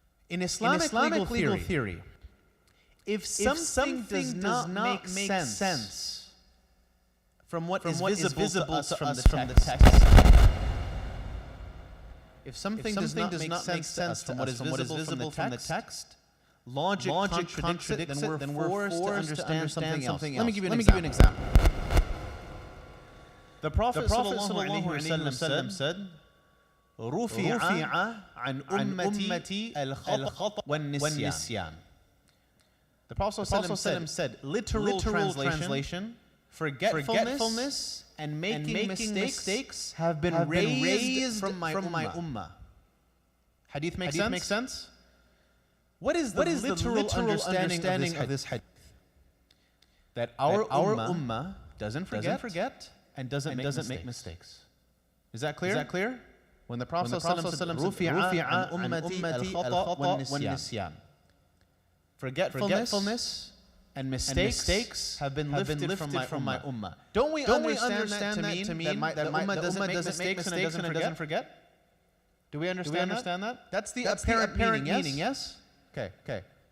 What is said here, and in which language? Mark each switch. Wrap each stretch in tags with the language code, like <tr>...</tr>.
<en>In Islamic legal theory, if something does not make sense from what is visible to us from the text, if something does not make sense from what is visible from the text, logic contradicts it, then we're forced to understand something else. Let me give you an example. The Prophet ﷺ said,</en> <ar>رُفِعَ عَنْ أُمَّتِي الْخَطَأُ وَالنِّسْيَانُ.</ar> <en>The Prophet ﷺ said, literal translation, forgetfulness and making mistakes have been raised from my ummah. Hadith makes sense? What is the literal understanding of this hadith? That our ummah doesn't forget and doesn't make mistakes. Is that clear? When the Prophet ﷺ said,</en> <ar>رُفِعَ عَنْ أُمَّتِي الْخَطَأُ وَالنِّسْيَانُ.</ar> <en>Forgetfulness and mistakes have been lifted from my ummah. Don't we understand that to mean that the ummah doesn't make mistakes and it doesn't forget? Do we understand that? That's the apparent meaning, yes? Okay.</en>